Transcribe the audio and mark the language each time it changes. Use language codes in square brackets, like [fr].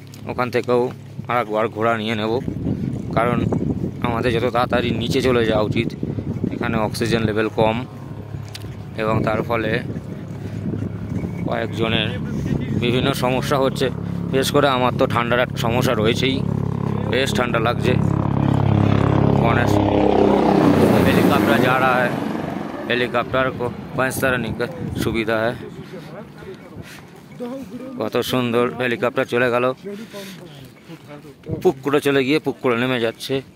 [bn] ওখান থেকেও আর একবার ঘোড়া নিয়ে নেব, কারণ আমাদের যত তাড়াতাড়ি নিচে চলে যাওয়া উচিত। এখানে অক্সিজেন লেভেল কম এবং তার ফলে কয়েকজনের বিভিন্ন সমস্যা হচ্ছে। বিশেষ করে আমার তো ঠান্ডার একটা সমস্যা রয়েছেই, বেশ ঠান্ডা লাগছে। [hi] हेलीकॉप्टर जा रहा है, हेलीकॉप्टर को पंचतारणी का सुविधा है। [bn] কত সুন্দর হেলিকপ্টার চলে গেল, পুকুরে চলে গিয়ে পুকুরে নেমে যাচ্ছে।